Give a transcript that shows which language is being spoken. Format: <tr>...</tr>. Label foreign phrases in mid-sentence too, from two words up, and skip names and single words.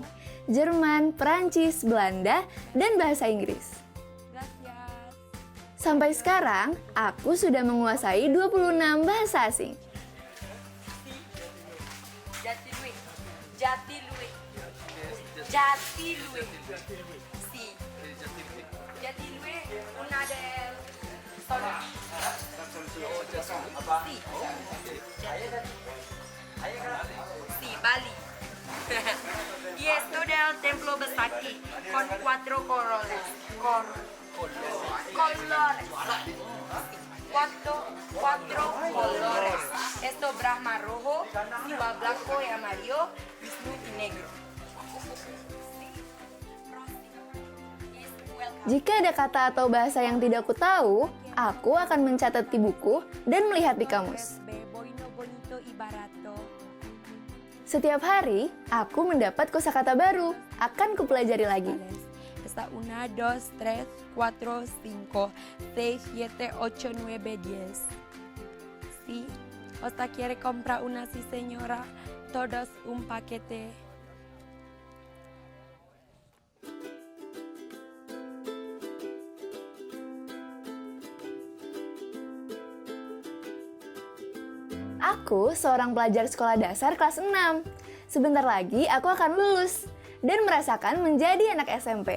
<id>Jerman, Perancis, Belanda, dan bahasa Inggris. Sampai sekarang, aku sudah menguasai 26 bahasa asing.</id> <es>Jatilui. Jatilui. Jatilui. Si. Jatilui. Una del Sol. Si. Bali. Y esto del templo Besaki con 4 colores. Colores. Cuatro colores. Esto Brahma rojo, Siva blanco y amarillo, Vishnu y negro.</es> <id>Jika ada kata atau bahasa yang tidak aku tahu, aku akan mencatat di buku dan melihat di kamus. Setiap hari, aku mendapat kosakata baru, akan kupelajari lagi.</id> <es>Está 1, 2, 3, 4, 5, 6, 7, 8, 9, 10. Sí, ¿usted quiere comprar una sí señora? Todos un paquete.</es> <id>Aku seorang pelajar sekolah dasar kelas 6. Sebentar lagi aku akan lulus dan merasakan menjadi anak SMP.</id>